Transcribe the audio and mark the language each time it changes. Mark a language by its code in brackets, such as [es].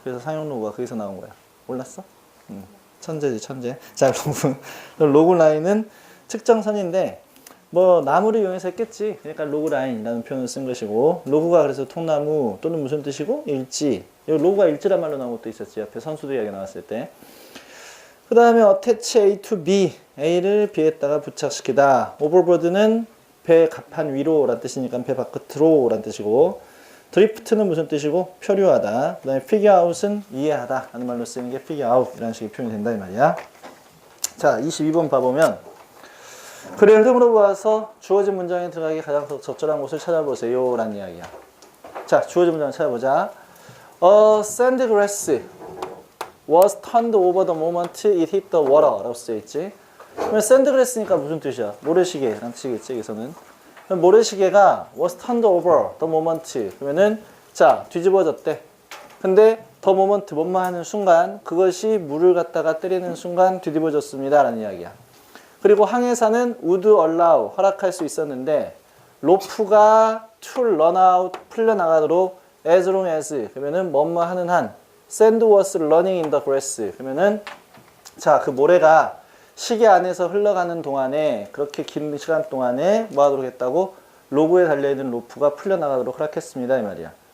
[ko] 그래서 상용 로그가 거기서 나온 거야. 몰랐어? 천재지 천재. 자 로그 라인은 측정선인데 뭐 나무를 이용해서 했겠지. 그러니까 로그 라인이라는 표현을 쓴 것이고 로그가 그래서 통나무 또는 무슨 뜻이고 일지. 여기 로그가 일지란 말로 나온 것도 있었지. 옆에 선수도 이야기 나왔을 때. 그 다음에 [en] attach A to B [ko] A를 B에다가 부착시키다. overboard는 배 갑판 위로 라는 뜻이니까 배 바깥으로 라는 뜻이고 드리프트는 무슨 뜻이고 표류하다. 그 다음에 figure out은 이해하다 라는 말로 쓰이는 게 figure out 이라는 식의 표현이 된다 이 말이야. 자 22번 봐보면 글의 흐름으로 보아서 주어진 문장에 들어가기 가장 적절한 곳을 찾아보세요 라는 이야기야. 자 주어진 문장을 찾아보자. [en] A sand grass was turned over the moment it hit the water [ko] 라고 쓰여있지. 그러면 샌드그래스니까 무슨 뜻이야? 모래시계 라는 뜻이겠지 여기서는. 모래시계가 [en] was turned over the moment [ko] 그러면은 자 뒤집어졌대. 근데 the moment 뭐뭐 하는 순간 그것이 물을 갖다가 때리는 순간 뒤집어졌습니다 라는 이야기야. 그리고 항해사는 [en] would allow [ko] 허락할 수 있었는데 로프가 [en] to run out [ko] 풀려나가도록 [en] as long as [ko] 그러면은 뭐뭐 하는 한 [en] sand was running in the grass [ko] 그러면은 자 그 모래가 시계 안에서 흘러가는 동안에 그렇게 긴 시간 동안에 뭐 하도록 했다고 로그에 달려있는 로프가 풀려나가도록 허락했습니다 이 말이야.